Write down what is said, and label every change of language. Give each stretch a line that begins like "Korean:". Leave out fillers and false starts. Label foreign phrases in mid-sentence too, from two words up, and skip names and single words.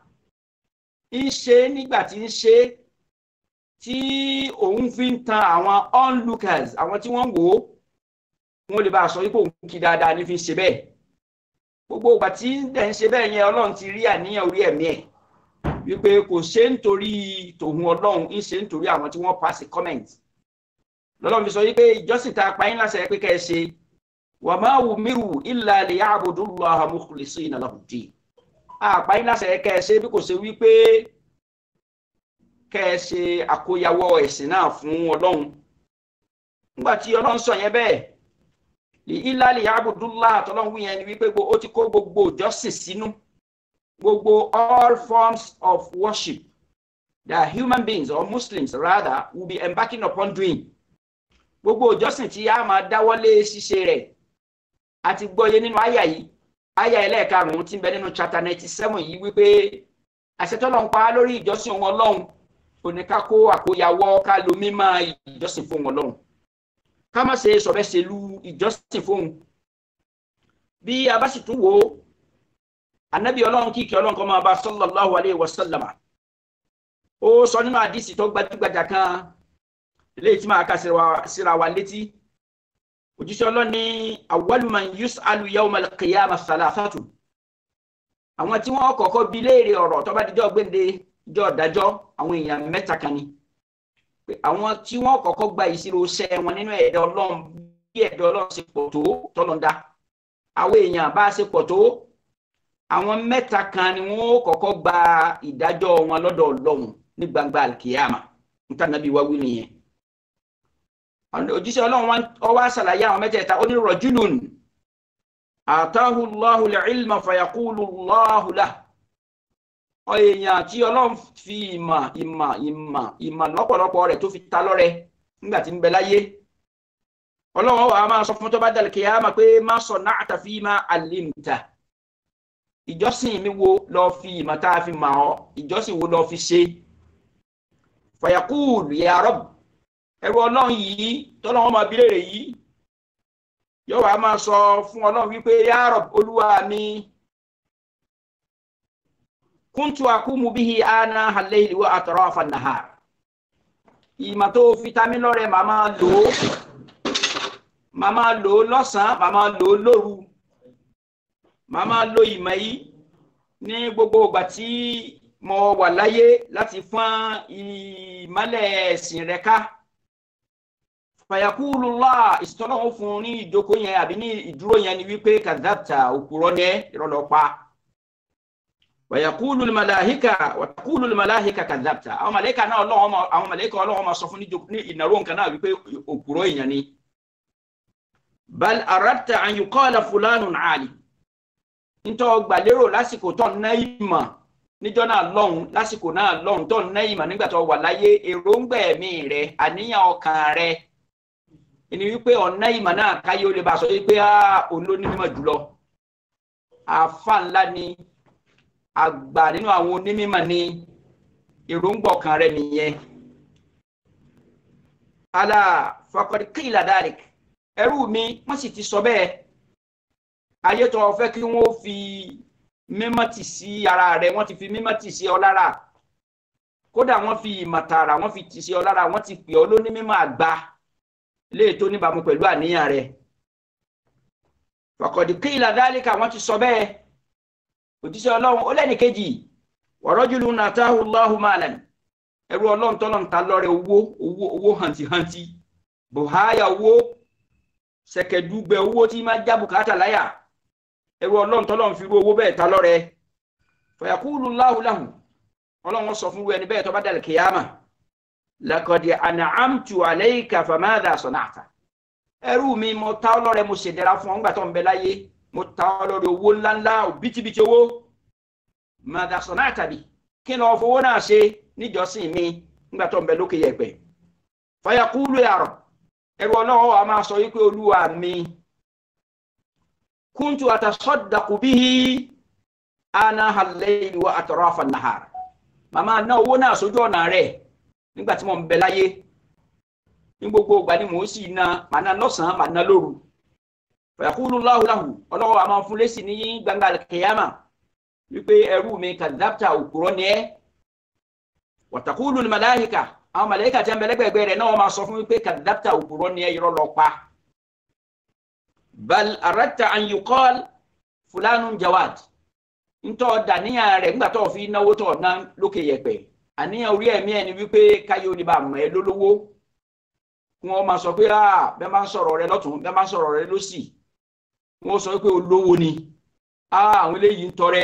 Yoruba: ń ṣe nígbà tí ń ṣe tí òun fi ń tan àwọn onlookers àwọn tí wọ́n wò ó wọ́n lè bá a sọ wípé òun kí dáadáa ní fi ń ṣe bẹ́ẹ̀ gbogbo ìgbà tí dẹ̀ ń ṣe bẹ́ẹ̀ yẹn Ọlọ́run ti rí àníyàn orí ẹ̀mí ẹ̀ wípé kò ṣe nítorí tòun Ọlọ́run ń ṣe nítorí àwọn tí wọ́n
English: pass comment
Yoruba: lọ́lọ́run fi sọ wípé ìjọsìn tá a pa yín láṣẹ pé kẹ́ ẹ ṣe
Arabic: وما أمروا إلا ليعبدوا الله مخلصين له الدين.
Yoruba: àpá yín láṣẹ kẹ́ ẹ ṣe bí kò ṣe wípé kẹ́ ẹ ṣe àkóyawọ́ ẹ̀sìn náà fún Ọlọ́run. nígbà tí Ọlọ́run sọ yẹn bẹ́ẹ̀
Arabic: إلا ليعبدوا الله
Yoruba: tọ́lọ́run wí yẹn ni wípé ó ti kó gbogbo ìjọsìn sínú gbogbo
English: all forms of worship that human beings or Muslims rather will be embarking upon doing.
Yoruba: Gbogbo ìjọsìn tí a máa dáwọ́lé ṣíṣe rẹ̀ àti gbọ́yé nínú àyà yìí, àyà ẹlẹ́ẹ̀karùn-ún tí ń bẹ nínú chapter 97 yìí wípé àṣẹ t'Ọlọ́run pa lórí ìjọsìn wọn Ọlọ́run kò ní ká kó àkóyawọ́ ká lo mímọ́ ìjọsìn fún wọn Ọlọ́run. Ká má ṣe sọ̀bẹ́sẹ̀lú ìjọsìn fún. Bí a bá sì tún wò Ànábì Ọlọ́run kíkẹ́ Ọlọ́run kó máa bá
Arabic: صلى الله عليه وسلم.
Yoruba: Ó sọ nínú àdísì tó gbajúgbajà kan léyìí tí máa ka síra wa létí.
Arabic: Òjíṣẹ́ Ọlọ́run ní أول من يسأل يوم القيامة ثلاثة.
Yoruba: Àwọn tí wọ́n kọ́kọ́ bi léèrè ọ̀rọ̀ tó bá dijọ́ gbéǹde ìjọ ìdájọ́ àwọn èèyàn mẹ́ta kan ni. Àwọn tí wọ́n kọ́kọ́ gba ìṣirò iṣẹ́ wọn nínú ẹ̀dá Ọlọ́run bí ẹ̀dá Ọlọ́run ṣe pọ̀ tó t'Ọlọ́run dá. Àwọn èèyàn bá ṣe pọ̀ tó àwọn mẹ́ta kan ni wọ́n kọ́kọ́ gba ìdájọ́ wọn lọ́dọ̀ Ọlọ́run ní gbangba al-qiyama. Nta Nábì wa wí nìyẹn. Òjíṣẹ́ Ọlọ́run ó wá ṣàlàyé àwọn mẹ́tẹ̀ẹ̀ta ó ní
Arabic: رجل آتاه الله العلم فيقول الله له.
Yoruba: Èèyàn tí Ọlọ́run fi ìmọ̀ lọ́pọ̀lọpọ̀ rẹ̀ tó fi ta lọ́rẹ nígbà tí ń bẹ láyé. Ọlọ́run wá máa sọ fún tó bá dal kiyama pé
Arabic: ما صنعت فيما علمت.
Yoruba: Ìjọsìn mi wo ló fi ìmọ̀ tá fi mọ̀ ọ́, ìjọsìn wo ló fi ṣe.
Arabic: فيقول يا رب,
Yoruba: ẹrú Ọlọ́run yìí t'Ọlọ́run máa bi léèrè yìí yóò wá máa sọ fún Ọlọ́run wípé
Arabic: يا رب,
Yoruba: Olúwa mi,
Arabic: كنت أقوم به آناء الليل وأطراف النهار.
Yoruba: Ìmọ̀ tó fi ta mí lọ́rẹ màmá lò lọ́sàn, màmá lò lóru, màmá lò ìmọ̀ yìí ní gbogbo ìgbà tí mo wà láyé láti fún ìmọ́lẹ̀ ẹ̀sìn rẹ̀ ká.
Arabic: فيقول الله,
Yoruba: ìsìtọ́lọ́wọ́ fún ní ìjókòó yẹn àbí ní ìdúró yẹn ni wípé kadhabta, òpùrọ́ ní ìrọ̀lọ́pàá.
Arabic: ويقول الملائكة وتقول الملائكة كذبت.
Yoruba: àwọn màláíkà náà àwọn màláíkà Ọlọ́run máa sọ fún ní ìnáró nǹkan náà wípé òpùrọ́ èèyàn ni.
Arabic: بل أردت أن يقال فلان عالم.
Yoruba: nítorí gbà lérò lásìkò tó ń ná ìmọ̀ níjọ́ náà lọ́hùn, lásìkò náà lọ́hùn tó ń ná ìmọ̀ nígbà tó wà láyé, èròǹgbà ẹ̀mí rẹ̀, àníyàn ọkàn rẹ̀ ni wípé ọ̀nà ìmọ̀ náà káyé ó lè bá sọ wípé olónímọ̀ jùlọ, àfà ńlá ni, àgbà nínú àwọn onímọ̀ ní èròǹgbà ọkàn rẹ̀ nìyẹn.
Arabic: ألا فقد قيل ذلك,
Yoruba: ẹrú mi wọ́n sì ti sọ bẹ́ẹ̀. Ayé tó fẹ́ kí wọ́n fi mímọ́tì sí ara rẹ̀, wọ́n ti fi mímọ́tì sí ọ lára. Kódà wọ́n fi ìmọ̀tara wọ́n fi tì sí ọ lára, wọ́n ti pè ọ lónímọ̀ àgbà léè tó níbàámu pẹ̀lú àníyàn rẹ̀.
Arabic: فقد قيل ذلك,
Yoruba: wọ́n ti sọ bẹ́ẹ̀.
Arabic: Òjíṣẹ́ Ọlọ́run ó lẹ́ni kejì, ورجل آتاه الله مالا.
Yoruba: Ẹrú Ọlọ́run t'Ọlọ́run ta lọ́rẹ owó hàntí bùháyà owó ṣẹ̀kẹ̀dúgbẹ̀ owó tí máa já bùkátà láyà. Ẹrú Ọlọ́run t'Ọlọ́run fi rú owó bẹ́ẹ̀ ta lọ́rẹ.
Arabic: فيقول الله له,
Yoruba: Ọlọ́run sọ fún ẹni bẹ́ẹ̀ tó bá dal kiyama,
Arabic: لقد أنعمت عليك فماذا صنعت.
Yoruba: Ẹrú mi, mo ta ọ́ lọ́rẹ, mo ṣèdẹ̀ra fún ọ nígbà tó ń bẹ láyé, mo ta ọ́ lọ́rẹ owó ńláńlá, òbítíbitì owó.
Arabic: ماذا صنعت به,
Yoruba: kí ló fowó náà ṣe níjọ́sìn mi nígbà tó ń bẹ lókè yẹ̀pẹ̀.
Arabic: فيقول يا رب,
Yoruba: ẹrú Ọlọ́run wa máa sọ wípé Olúwa mi,
Arabic: كنت أتصدق به آناء الليل وأطراف النهار.
Yoruba: Màmá ná owó náà sójú ọ̀nà rẹ̀ nígbà tí mo ń bẹ láyé. Ní gbogbo ìgbà ni mò ń sì ná, màá ná lọ́sàn-án, màá ná lóru.
Arabic: فيقول الله له,
Yoruba: Ọlọ́run wa máa fún lésì ní gbangba al-qiyama wípé ẹrú mi kadhabta, òpùrọ́ ni ẹ́.
Arabic: وتقول الملائكة,
Yoruba: àwọn màláíkà tí ń bẹ lẹ́gbẹ̀ẹ́ rẹ̀ náà máa sọ fún wípé kadhabta, òpùrọ́ ni ẹ́, irọ́ ló pa.
Arabic: بل أردت أن يقال فلان جواد.
Yoruba: Ntọ́ dàníyàn rẹ̀ nígbà tó fi náwó tó ná lókè yẹ̀pẹ̀. Àníyàn orí ẹ̀mí ẹ̀ ni wípé káyé ó ní bá mọ̀ ẹ́ lólówó. Wọ́n máa sọ pé bẹ́ẹ̀ máa ń sọ̀rọ̀ rẹ lọ́tún, bẹ́ẹ̀ máa ń sọ̀rọ̀ rẹ lósì. Wọ́n sọ pé olówó ni. Àwọn eléyìí ń tọrẹ.